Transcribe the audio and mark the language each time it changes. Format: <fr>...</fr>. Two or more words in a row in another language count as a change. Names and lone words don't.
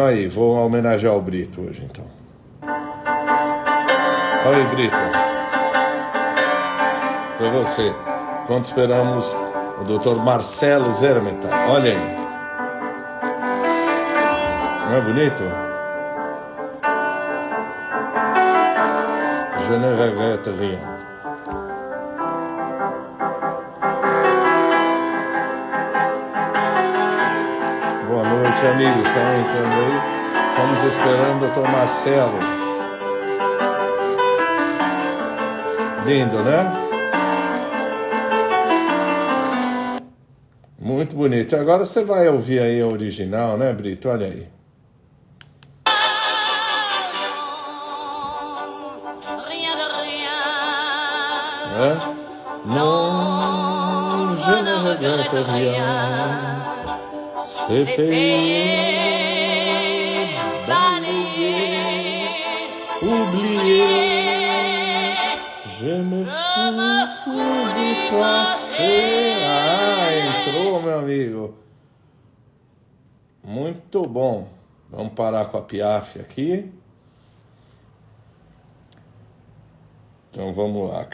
<pt>Olha aí, vou homenagear o Brito hoje então. Oi, Brito, para você. Enquanto esperamos o Dr. Marcelo Zermeta. Olha aí. Não é bonito?</pt> <fr>Je ne regrette rien.</fr> <pt>Boa noite, amigos. Estão entrando aí? Estamos esperando o Dr. Marcelo. Lindo, né? Muito bonito. Agora você vai ouvir aí a original, né, Brito? Olha aí.</pt> <fr>Non, je ne regrette rien. C'est payé, balayé, oublié. Je me fous du passé.</fr> <pt>Ah, entrou, meu amigo. Muito bom. Vamos parar com a Piaf aqui. Então vamos lá.</pt>